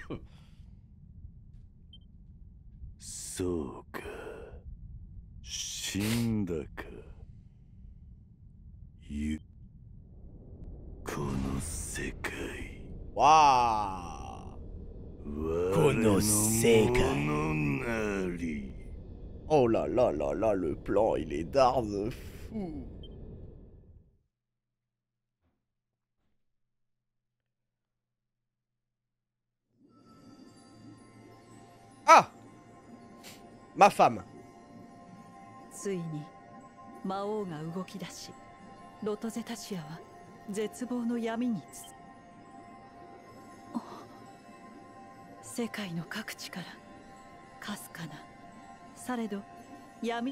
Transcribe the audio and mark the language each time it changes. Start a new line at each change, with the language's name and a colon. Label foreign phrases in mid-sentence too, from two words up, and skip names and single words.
Japanese: そうか、死んだか。この世界。わー。この世界。
French: Oh là là là là, le plan il est d'art de fou. Ah! Ma femme.
Japanese: ついに魔王が動き出し、ロトゼタシアは絶望の闇に世界の各地からかすかな、されど闇。